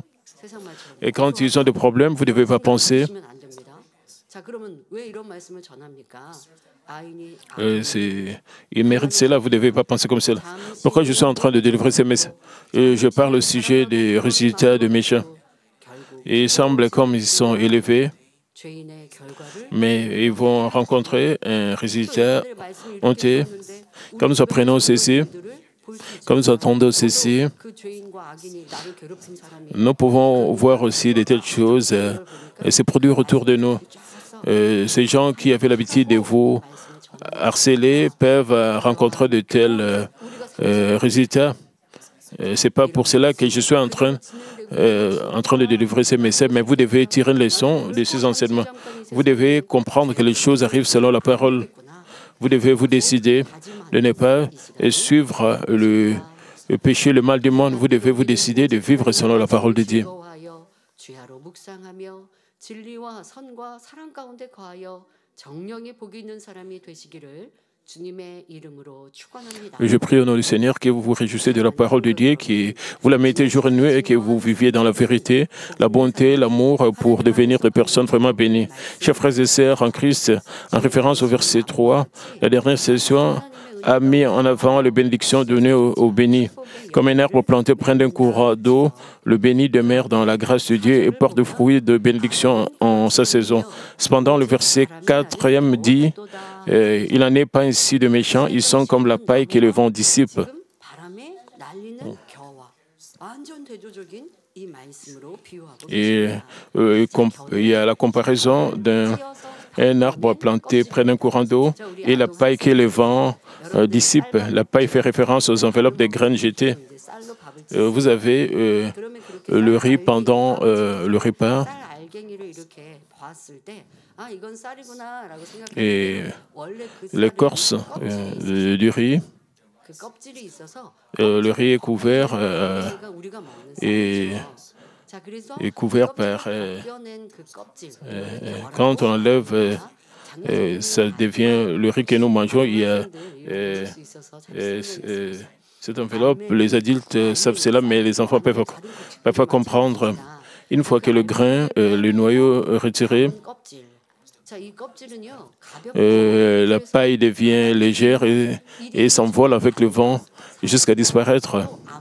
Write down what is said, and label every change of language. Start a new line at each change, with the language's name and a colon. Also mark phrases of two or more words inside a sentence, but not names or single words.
Korean: 세상 말처럼
French: et quand ils ont des problèmes, vous ne devez pas penser.
Korean: 하시면 안 됩니다. 자, 그러면 왜 이런 말씀을 전합니까? 아인이
French: Ils méritent cela. Vous ne devez pas penser comme cela. Pourquoi je suis en train de délivrer ces messages? Et je parle au sujet des résultats des méchants.
Korean: 결국
French: Et il semble comme ils sont élevés,
Korean: 죄인의 결과를
French: mais ils vont rencontrer un résultat
Korean: 오늘 말씀을
French: honteux.
Korean: 읽었는데
French: Quand nous apprenons ceci, quand nous entendons ceci,
Korean: 그 죄인과 악인이 나를 괴롭힌 사람이
French: nous pouvons voir aussi de telles choses se produire autour de nous. Ces gens qui avaient l'habitude de vous harceler peuvent rencontrer de tels résultats. Ce n'est pas pour cela que je suis en train de délivrer ces messages, mais vous devez tirer une leçon de ces enseignements. Vous devez comprendre que les choses arrivent selon la parole. Vous devez vous décider de ne pas suivre le péché, le mal du monde. Vous devez vous décider de vivre selon la parole de Dieu.
Korean: 즐거워하여 주야로 묵상하며 진리와 선과 사랑 가운데 거하여 정령의 복이 있는 사람이 되시기를 주님의 이름으로 축원합니다.
French: Je prie au nom du Seigneur que vous vous réjouissez de la parole de Dieu, que vous la mettez jour et nuit et que vous viviez dans la vérité, la bonté, l'amour pour devenir des personnes vraiment bénies. Chers frères et sœurs en Christ, en référence au verset 3, la dernière session a mis en avant les bénédictions données aux bénis. Comme un arbre planté près d'un courant d'eau, le béni demeure dans la grâce de Dieu et porte fruit de bénédiction en sa saison. Cependant, le verset 4e dit il n'en est pas ainsi de méchants, ils sont comme la paille que le vent dissipe.
Korean: 지금 바람에 날리는 겨와 완전 대조적인 이 말씀으로 비유하고
French: Et
Korean: 계십니다.
French: il y a la comparaison d'un arbre planté près d'un courant d'eau et la paille que le vent dissipe. La paille fait référence aux enveloppes des graines jetées.
Korean: 이제 쌀로 밥을
French: Vous avez
Korean: 그러면 그렇게
French: le riz pendant le repas
Korean: 쌀 알갱이를 이렇게 봤을 때 아 이건 쌀이구나라고
French: et
Korean: 생각했는데 원래 그
French: l'écorce du riz.
Korean: 그 껍질이 있어서
French: Le riz est couvert,
Korean: 그러니까 우리가 먹는
French: et
Korean: 쌀이죠. 자, 그래서
French: est couvert
Korean: 껍질을
French: par
Korean: 벗겨낸 그 껍질
French: quand on enlève ça devient le riz que nous mangeons. Il y a cette enveloppe. Les adultes savent cela, mais les enfants peuvent pas comprendre. Une fois que le grain, le noyau retiré, la paille devient légère et s'envole avec le vent jusqu'à disparaître.